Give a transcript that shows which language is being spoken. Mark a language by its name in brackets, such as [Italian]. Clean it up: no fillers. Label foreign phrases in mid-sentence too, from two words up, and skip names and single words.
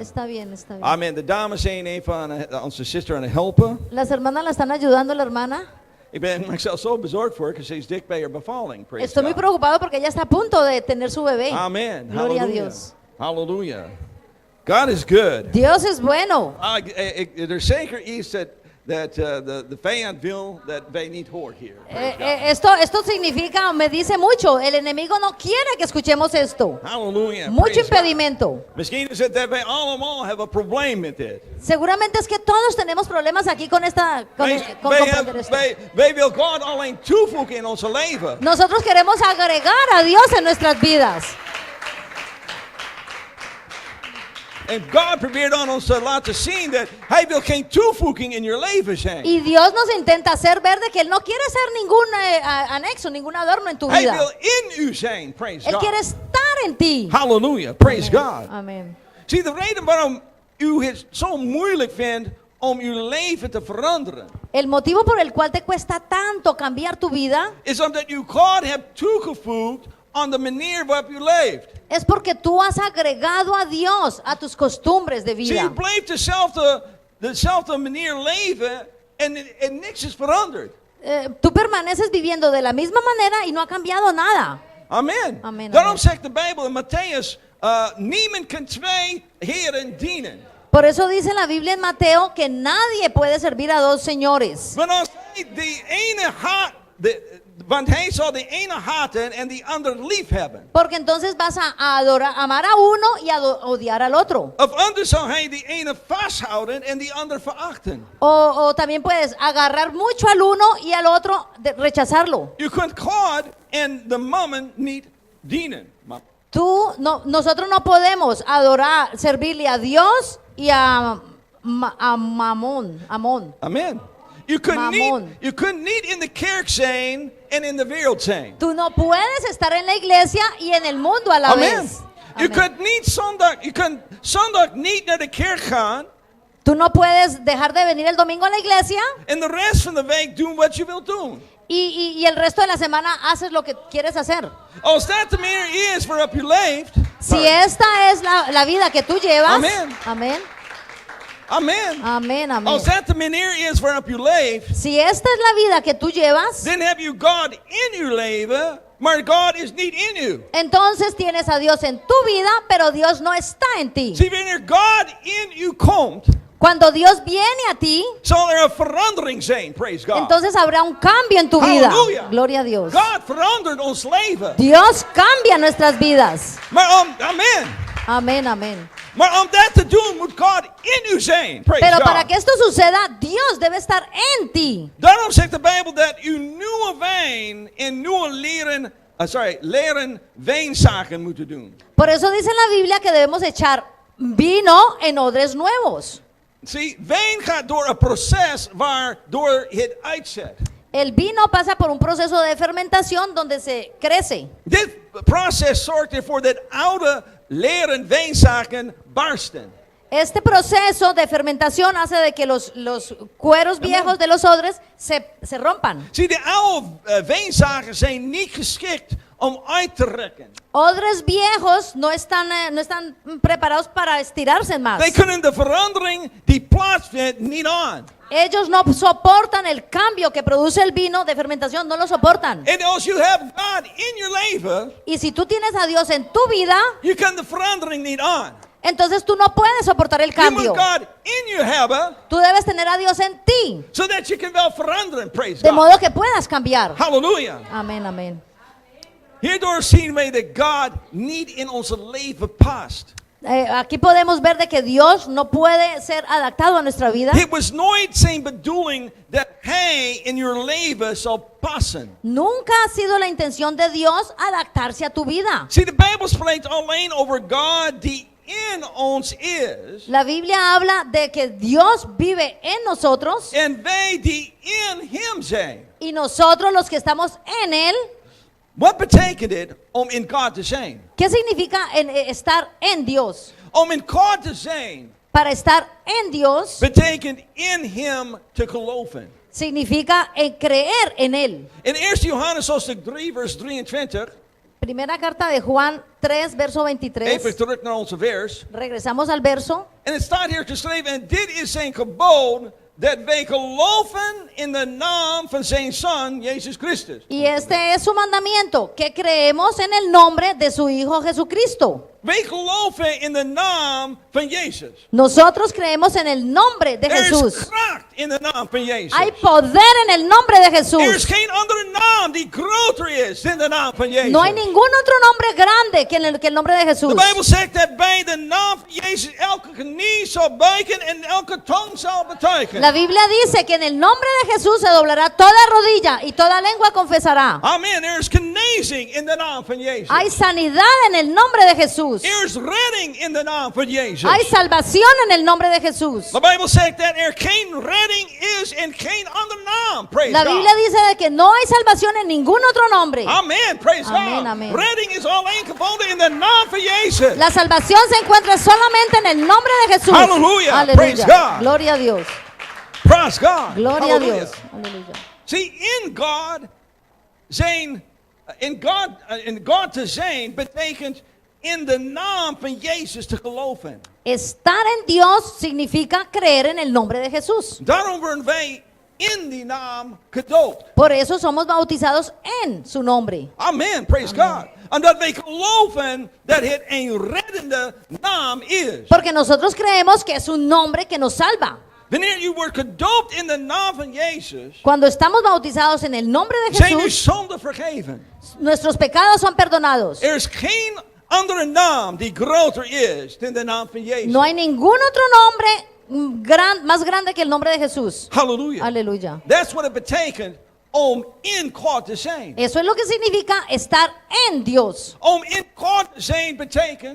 [Spanish] Está bien, está bien. Amen. [Dutch] De dames zijn even onze sister aan het helpen. [Spanish] Las hermanas la están ayudando, la hermana. [Dutch] Ik ben mezelf zo bezorgd voor, because ze is dik bij haar bevalling. [English] Praise [Spanish] Estoy muy [English] God. [Spanish] preocupado porque ella está a punto de tener su bebé. Amen. Gloria a [English] Hallelujah. [Spanish] Dios. [English] Hallelujah. God is good. [Spanish] Dios es bueno. [Dutch] Er is zeker iets dat de vijand wil dat wij niet horen hier. [English] Praise God. [Spanish] Esto significa, me dice mucho, el enemigo no quiere que escuchemos esto. [English] Hallelujah. [Spanish] Mucho [English] Praise God. [Spanish] impedimento. [Dutch] Misschien is het dat wij allemaal hebben een probleem met dit. [Spanish] Seguramente es que todos tenemos problemas aquí con comprender esto. [Dutch] Wij wil God alleen toevoegen in onze leven. [Spanish] Nosotros queremos agregar a Dios en nuestras vidas. [Dutch] En God probeert aan ons te laten zien dat Hij wil geen toevoeging in je leven zijn. [Spanish] Y Dios nos intenta hacer ver de que Él no quiere ser ningún anexo, ningún adorno en tu [Dutch] Hij [Spanish] vida. [Dutch] wil in u zijn. [English] Praise [Spanish] Él [English] God. [Spanish] quiere estar en ti. [English] Hallelujah. Praise God. [Spanish] Amén. [Dutch] Zie, de reden waarom u het zo moeilijk vindt om uw leven te veranderen, [Spanish] El motivo por el cual te cuesta tanto cambiar tu vida [Dutch] is omdat u God hebt toegevoegd aan de manier waarop u leeft. [Spanish] es porque tú has agregado a Dios a tus costumbres de [Dutch] Zie, [Spanish] vida. [Dutch] u blijft dezelfde manier leven en niks is veranderd. [Spanish] Tú permaneces viviendo de la misma manera y no ha cambiado nada. Amen. Amen, [Dutch] Daarom [Spanish] amen. [Dutch] zegt de Bijbel in Matthäus, niemand kan twee heren dienen. [Spanish] Por eso dice la Biblia en Mateo que nadie puede servir a dos señores. [Dutch] Want als hij de ene want hij zal de ene haten en die ander lief hebben. [Spanish] Porque entonces vas a amar a uno y a odiar al otro. [Dutch] Of anders zal hij die ene vasthouden en die ander verachten. [Spanish] O también puedes agarrar mucho al uno y al otro rechazarlo. [Dutch] U kunt God en de mammon niet dienen. [Spanish] Nosotros no podemos servirle a Dios y a Amón. Amen. [Dutch] U kunt niet in de kerk zijn en in de wereld zijn. [Spanish] Tú no puedes estar en la iglesia y en el mundo a la Amen. vez. [Dutch] U kunt zondag niet naar de kerk gaan [Spanish] Tú no puedes dejar de venir el domingo a la iglesia [Dutch] en de rest van de week doen wat je wilt doen. [Spanish] y el resto de la semana haces lo que quieres hacer. [Dutch] Als dat de manier is waarop u leeft. [Spanish] Si esta es la vida que tú llevas, Amén. amén, Amen. amén, amén. [Dutch] Als dat de manier is waarop u leeft, [Spanish] Si esta es la vida que tú llevas, [Dutch] dan heb je God in uw leven, maar God is niet in u. [Spanish] entonces tienes a Dios en tu vida, pero Dios no está en ti. [Dutch] Zie, wanneer God in u komt, [Spanish] Cuando Dios viene a ti, [Dutch] zal er een verandering zijn. [English] Praise God. [Spanish] entonces habrá un cambio en tu vida. [Dutch] Halleluja. [Spanish] Gloria a Dios. [Dutch] God verandert ons leven. [Spanish] Dios cambia nuestras vidas. [Dutch] Maar amen. [Spanish] Amén, amén. [Dutch] Maar om dat te doen moet God in u zijn. [English] Praise [Spanish] Pero [English] God. [Spanish] para que esto suceda, Dios debe estar en ti. [Dutch] Daarom zegt de Bijbel dat u nieuwe wijn en nieuwe leren wijnzaken moeten doen. [Spanish] Por eso dice la Biblia que debemos echar vino en odres nuevos. [Dutch] Zie, wijn gaat door een proces waardoor het uitzet. [Spanish] El vino pasa por un proceso de fermentación donde se crece. [Dutch] Dit proces zorgt ervoor dat oude leren wijnzaken barsten. [Spanish] Este proceso de fermentación hace de que los cueros viejos de los odres se rompan. [Dutch] Zie, de oude wijnzaken zijn niet geschikt om uit te rekken. [Spanish] Odres viejos no están preparados para estirarse más. [Dutch] Zij kunnen de verandering die plaatsvindt niet aan. [Spanish] Ellos no soportan el cambio que produce el vino de fermentación, no lo soportan. [Dutch] En als je hebt God in je leven, [Spanish] Y si tú tienes a Dios en tu vida, [Dutch] je kan de verandering niet aan. [Spanish] entonces tú no puedes soportar el [Dutch] Je moet [Spanish] cambio. [Dutch] God in je hebben, [Spanish] Tú debes tener a Dios en ti, [Dutch] zodat je kan wel veranderen. [English] Praise [Spanish] de [English] God. [Spanish] modo que puedas cambiar. [Dutch] Halleluja. [Spanish] Amén, amén. [Dutch] Hierdoor zien wij dat God niet in onze leven past. [Spanish] Aquí podemos ver de que Dios no puede ser adaptado a nuestra vida. [Dutch] Het was nooit zijn bedoeling dat hij in je leven zal passen. [Spanish] Nunca ha sido la intención de Dios adaptarse a tu vida. [Dutch] Zie, de Bijbel spreekt alleen over God die in ons is. [Spanish] La Biblia habla de que Dios vive en nosotros [Dutch] En wij die in hem zijn. [Spanish] y nosotros los que estamos en Él. [Dutch] Wat betekent dit om in God te zijn? [Spanish] ¿Qué significa estar en Dios? [Dutch] Om in God te zijn, [Spanish] para estar en Dios, [Dutch] betekent in hem te geloven. [Spanish] significa creer en Él. [Dutch] In 1 Johannes hoofdstuk 3 vers 23, [Spanish] Primera carta de Juan 3, verso [Dutch] even [Spanish] 23. [Dutch] terug naar onze vers. [Spanish] Regresamos al verso. [Dutch] En het staat hier geschreven, en dit is zijn gebod, dat wij geloven in de naam van zijn Zoon, Jezus Christus. [Spanish] Y este es su mandamiento, que creemos en el nombre de su Hijo Jesucristo. [Dutch] Wij geloven in de naam van Jezus. [Spanish] Nosotros creemos en el nombre de [Dutch] Er is [Spanish] Jesús. [Dutch] kracht in de naam van Jezus. [Spanish] Hay poder en el nombre de [Dutch] Er is [Spanish] Jesús. [Dutch] geen andere naam die groter is dan de naam van Jezus. [Spanish] No hay ningún otro nombre grande que el nombre de Jesús. [Dutch] De Bijbel zegt dat bij de naam van Jezus elke knie zal buigen en elke tong zal betuigen. [Spanish] La Biblia dice que en el nombre de Jesús se doblará toda rodilla y toda lengua confesará. Amen. [Dutch] Er is genezing in de naam van Jezus. [Spanish] Hay sanidad en el nombre de Jesús. [Dutch] Er is redding in de naam van Jezus. [Spanish] Hay salvación en el nombre de Jesús. [Dutch] De Bijbel zegt dat er geen redding is in geen andere naam. [English] Praise [Spanish] La [English] God. [Spanish] Biblia dice de que no hay salvación en ningún otro nombre. [English] Amen. Praise [Spanish] Amen, [English] God. [Spanish] amen. [Dutch] Redding is alleen gebonden in de naam van Jezus. [Spanish] La salvación se encuentra solamente en el nombre de Jesús. [English] Aleluya. Praise God. [Spanish] Gloria a Dios. [English] Praise God. [Spanish] Gloria a [English] Hallelujah. [Spanish] Dios. Aleluya. [Dutch] See, in God te zijn betekent in de naam van Jezus te geloven. [Spanish] Estar en Dios significa creer en el nombre de Jesús. [Dutch] Daarom worden wij in die naam gedoopt. [Spanish] Por eso somos bautizados en su nombre. [English] Amen, praise God. [Dutch] Omdat wij geloven dat het een reddende naam is. [Spanish] Porque nosotros creemos que es un nombre que nos salva. [Dutch] Wanneer je wordt gedoopt in de naam van Jezus, [Spanish] Cuando estamos bautizados en el nombre de [Dutch] zijn uw [Spanish] Jesús, [Dutch] zonden vergeven. [Spanish] nuestros pecados son perdonados. [Dutch] Er is geen andere naam die groter is dan de naam van Jezus. [Spanish] No hay ningún otro nombre más grande que el nombre de Jesús. [Dutch] Halleluja. [Spanish] Aleluya. [English] That's what it [Dutch] betekent om in God te zijn. [Spanish] Eso es lo que significa estar en Dios. [Dutch] Om in God te zijn betekent